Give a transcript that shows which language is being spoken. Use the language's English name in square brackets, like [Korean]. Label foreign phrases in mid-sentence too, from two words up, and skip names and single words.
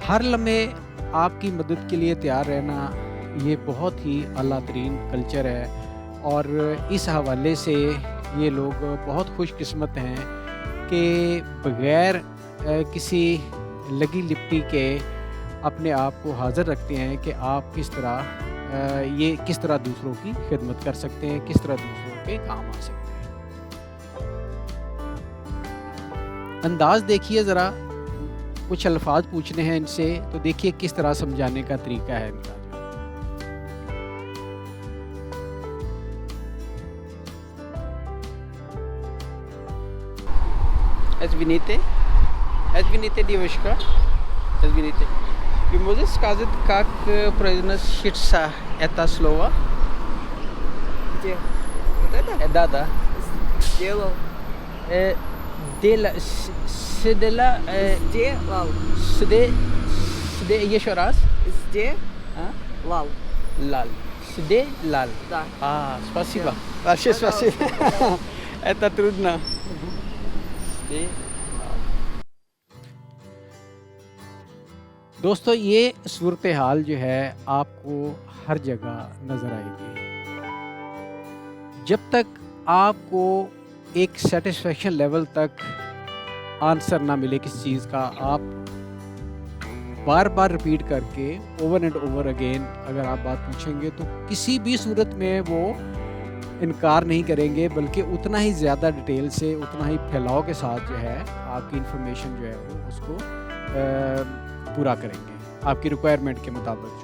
[Urdu] ہر لمحے آپ کی مدد کے لیے تیار رہنا یہ بہت ہی اعلیٰ ترین کلچر ہے اور اس حوالے سے یہ لوگ بہت خوش قسمت ہیں کہ بغیر کسی لگی لپٹی کے اپنے آپ کو حاضر رکھتے ہیں کہ آپ کس طرح دوسروں کی خدمت کر سکتے ہیں، کس طرح دوسروں کے کام آ سکتے ہیں. انداز دیکھیے ذرا، کچھ الفاظ پوچھنے ہیں ان سے تو دیکھیے کس طرح سمجھانے کا طریقہ ہے ان کا. [Russian] Извините, девушка. Извините. Вы можете сказать, как произносится это слово? Где? Вот это? Да. Сделал. Сделал. Сделал. Еще раз. Сделал. Лал. Сделал. Да. Спасибо. Всё. Большое Пожалуйста. спасибо. Это трудно. [Urdu] دوستو یہ صورت حال جو ہے آپ کو ہر جگہ نظر آئے گی. جب تک آپ کو ایک [English] satisfaction level [Urdu] تک آنسر نہ ملے کسی چیز کا، آپ بار بار ریپیٹ کر کے [English] over and over again [Urdu] اگر آپ بات پوچھیں گے تو کسی بھی صورت میں وہ انکار نہیں کریں گے، بلکہ اتنا ہی زیادہ ڈیٹیل سے، اتنا ہی پھیلاؤ کے ساتھ جو ہے آپ کی انفارمیشن جو ہے وہ اس کو پورا کریں گے آپ کی ریکوائرمنٹ کے مطابق.